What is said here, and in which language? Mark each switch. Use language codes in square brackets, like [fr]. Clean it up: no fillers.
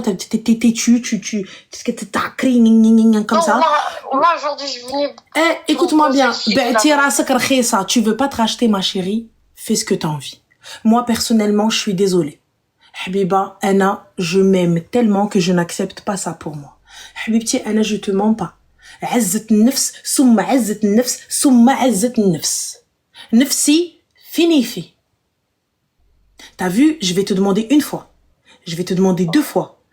[fr] T'es têtu, t'as crié, comme ça. Moi, aujourd'hui, je venais... Écoute-moi bien. Tu veux pas te racheter, ma chérie? Fais ce que t'as envie. Moi, personnellement, je suis désolée. Habiba, Anna, je m'aime tellement que je n'accepte pas ça pour moi. Habibti, Anna, je te mens pas. [ar] عزة النفس ثم عزة النفس ثم عزة النفس. نفسي fini. [fr] T'as vu, je vais te demander une fois. Je vais te demander 2 fois.